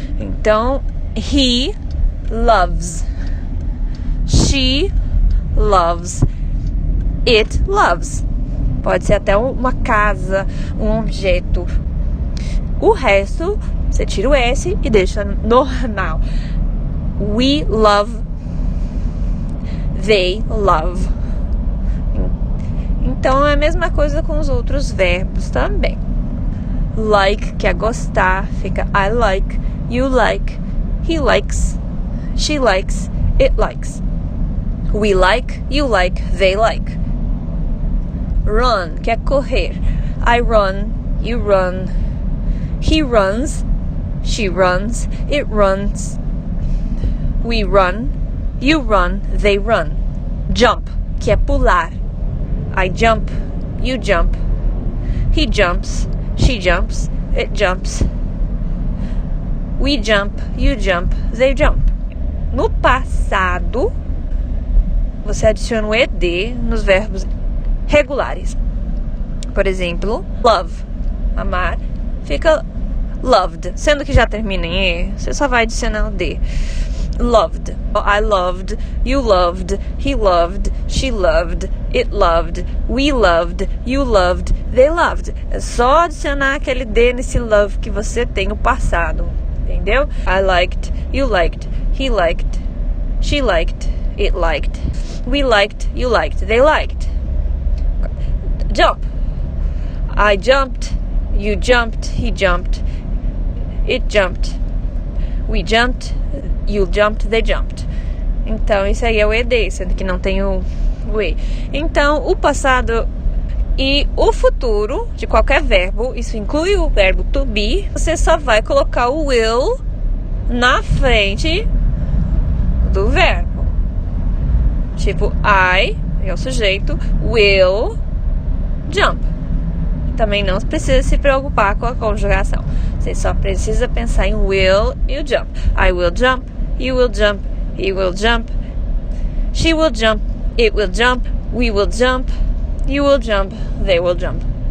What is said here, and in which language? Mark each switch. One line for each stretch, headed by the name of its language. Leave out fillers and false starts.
Portuguese: Então,
English: he loves, she loves, it loves.
Portuguese: Pode ser até uma casa, um objeto. O resto, você tira o S e deixa normal.
English: We love, they love.
Portuguese: Então, é a mesma coisa com os outros verbos também.
English: Like,
Portuguese: que é gostar, fica
English: I like, you like, he likes, she likes, it likes. We like, you like, they like. Run,
Portuguese: que é correr.
English: I run, you run, he runs, she runs, it runs. We run, you run, they run. Jump,
Portuguese: que é pular.
English: I jump, you jump, he jumps, she jumps, it jumps. We jump, you jump, they jump.
Portuguese: No passado, você adiciona o ed nos verbos regulares. Por exemplo, love, amar, fica loved. Sendo que já termina em e, você só vai adicionar o d.
English: Loved, I loved, you loved, he loved, she loved, it loved, we loved, you loved, they loved.
Portuguese: É só adicionar aquele d nesse love que você tem no passado. Entendeu?
English: I liked, you liked, he liked, she liked, it liked, we liked, you liked, they liked. Jump. I jumped, you jumped, he jumped, it jumped, we jumped, you jumped, they jumped.
Portuguese: Então, isso aí é o ed, sendo que não tem o e. Então, o passado e o futuro de qualquer verbo, isso inclui o verbo to be, você só vai colocar o will na frente do verbo. Tipo, I, é o sujeito,
English: will jump.
Portuguese: Também não precisa se preocupar com a conjugação. Você só precisa pensar em will e o jump.
English: I will jump, you will jump, he will jump, she will jump, it will jump, we will jump, you will jump, they will jump.